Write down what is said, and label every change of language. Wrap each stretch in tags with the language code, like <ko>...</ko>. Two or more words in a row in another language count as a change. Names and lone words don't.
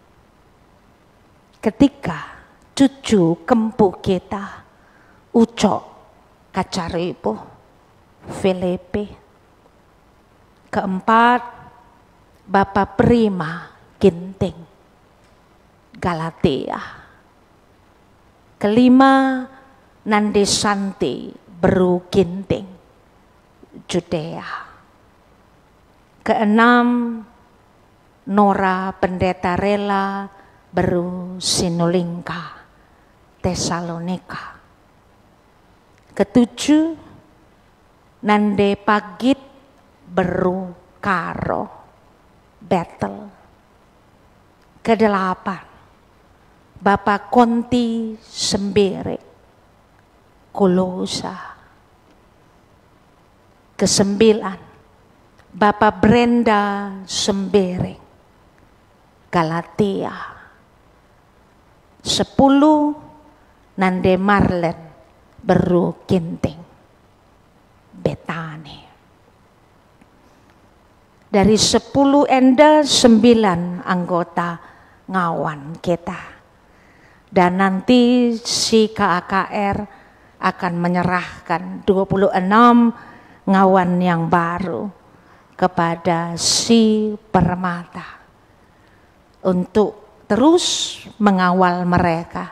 <id>Ketika cucu kempu kita Ucok Kacaribu Filipi. Keempat, Bapak Prima Ginting Galatia. Kelima, Nande Santi Beru Ginting Judea. Keenam, Nora Pendeta Rela Beru Sinulingka Tesalonika. Ketujuh, Nande Pagit Beru Karo Battle. Kedelapan, Bapak Konti Sembere Kolosa. Kesembilan, Bapak Brenda Sembere Galatia. 10, Nande Marlen Beru Ginting Betani.</id> <btx>Dari 10 enda 9 anggota ngawan kita.</btx> <id>Dan nanti si KAKR akan menyerahkan 26 ngawan yang baru kepada si Permata. Untuk terus mengawal mereka.</id>